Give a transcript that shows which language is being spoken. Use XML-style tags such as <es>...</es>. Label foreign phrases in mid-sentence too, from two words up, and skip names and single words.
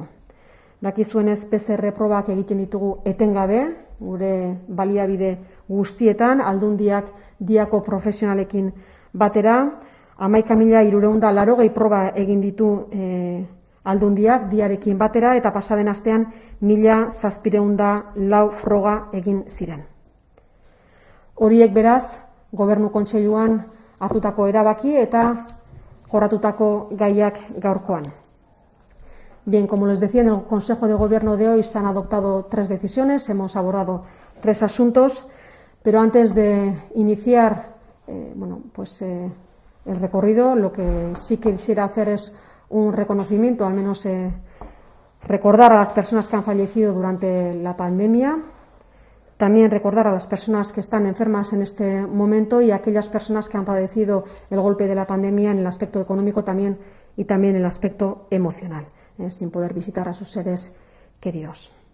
<eu>Dakizuenez PCR probak egiten ditugu etengabe, gure baliabide guztietan, aldundiak diako profesionalekin batera, 11.380 proba egin ditu aldundiak diarekin batera, eta pasaden astean 1.704 froga egin ziren. Horiek beraz, Gobernu Kontseiluan hartutako erabaki eta jorratutako gaiak gaurkoan.</eu> <es>Bien, como les decía, en el Consejo de Gobierno de hoy se han adoptado 3 decisiones, hemos abordado 3 asuntos, pero antes de iniciar el recorrido, lo que sí quisiera hacer es un reconocimiento, al menos recordar a las personas que han fallecido durante la pandemia, también recordar a las personas que están enfermas en este momento y a aquellas personas que han padecido el golpe de la pandemia en el aspecto económico y también en el aspecto emocional, sin poder visitar a sus seres queridos.</es>